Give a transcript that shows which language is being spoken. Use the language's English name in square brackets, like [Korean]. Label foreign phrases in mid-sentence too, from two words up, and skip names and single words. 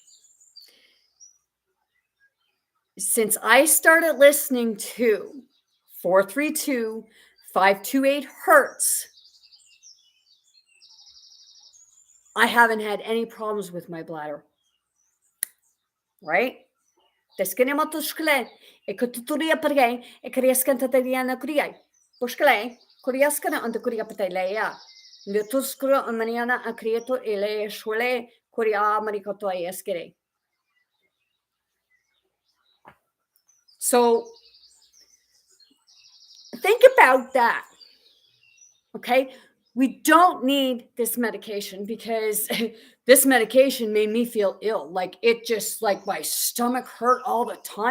[English] Since I started listening to 432, 528 hertz, I haven't had any problems with my bladder. Right? Teskene matushkle, ekotuturia pergay, ekriaskanta tariana kuriay. Pushkle, kuriaskana anta kuria pataleya. Lutuskura amaniana akrieto ele shwele kuria marikoto eskere. So think about that. Okay. We don't need this medication because this medication made me feel ill. Like it just like my stomach hurt all the time.